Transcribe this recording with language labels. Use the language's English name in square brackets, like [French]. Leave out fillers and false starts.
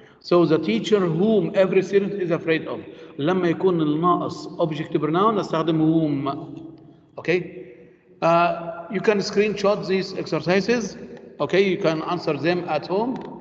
[English] So the teacher whom every student is afraid of. [Arabic] لما يكون الناقص object pronoun نستخدم whom. [English] Okay. You can screenshot these exercises. Okay, you can answer them at home.